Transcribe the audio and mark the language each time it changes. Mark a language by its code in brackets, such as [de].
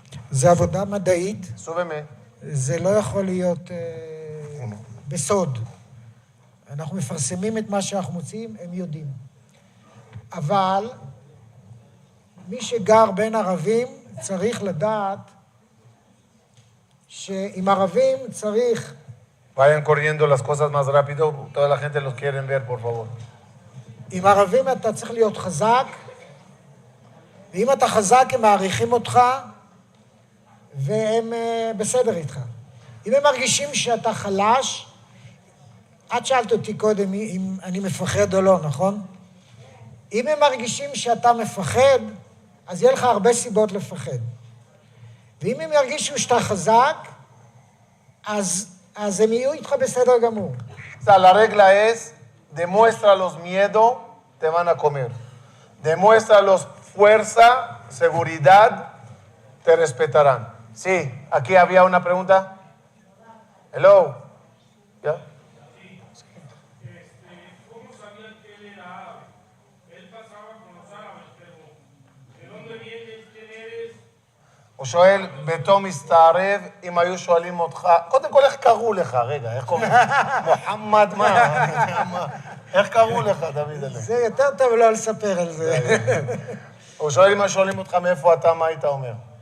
[he] זה עבודה מדעית. זה לא יכול להיות בסוד. אנחנו מפרסמים את מה שאנחנו מוצאים, הם יודעים. אבל מי שגר בין ערבים צריך לדעת שעם ערבים צריך... [es] Vayan corriendo las cosas más rápido, toda la gente los quieren ver, por favor. [he] עם ערבים אתה צריך להיות חזק, ואם אתה חזק הם מעריכים אותך, והם בסדר איתך. אם הם מרגישים שאתה חלש, את שאלת אותי קודם אם אני מפחד או לא, נכון? אם הם מרגישים שאתה מפחד, אז יהיה לך הרבה סיבות לפחד. ואם הם ירגישו שאתה חזק, אז הם יהיו איתך בסדר גמור. [es] O sea, la regla es, demuéstralos miedo, te van a comer. Demuéstralos fuerza, seguridad, te respetarán. Sí, aquí había una pregunta. [en] Hello. [es] ¿Ya? ¿Cómo sabían que él era árabe? Él pasaba con los árabes, pero ¿de dónde vienes? ¿Quién eres? [he] הוא שואל, ביתו מסתערב, אם היו שואלים אותך, קודם כל, איך קראו לך? רגע, איך קוראים? מוחמד, מה? איך קראו לך, דוד עלי? זה יותר טוב לא לספר על זה. הוא שואל אם היו שואלים אותך מאיפה אתה, מה היית אומר?